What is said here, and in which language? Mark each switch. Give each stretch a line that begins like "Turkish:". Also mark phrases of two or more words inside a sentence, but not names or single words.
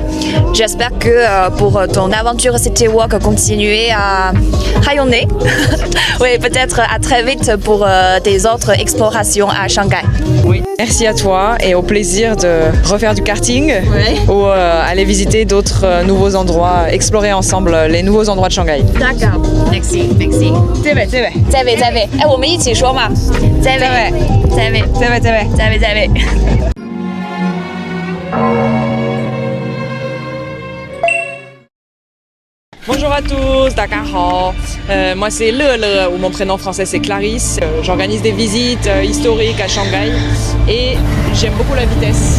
French: J'espère que pour ton aventure City Walk, continuer à rayonner. Oui, peut-être à très vite pour tes autres explorations à Shanghai. Oui. Merci à toi et au plaisir de refaire du karting ou aller visiter d'autres nouveaux endroits, explorer ensemble les nouveaux endroits de Shanghai. D'accord, merci.
Chinese: 这位，再位，哎，我们一起说嘛。再位。
French: Bonjour à tous,
Chinese: 大家好.
French: Moi c'est Le, ou mon prénom français c'est Clarisse. J'organise des visites historiques à Shanghai et j'aime beaucoup la vitesse.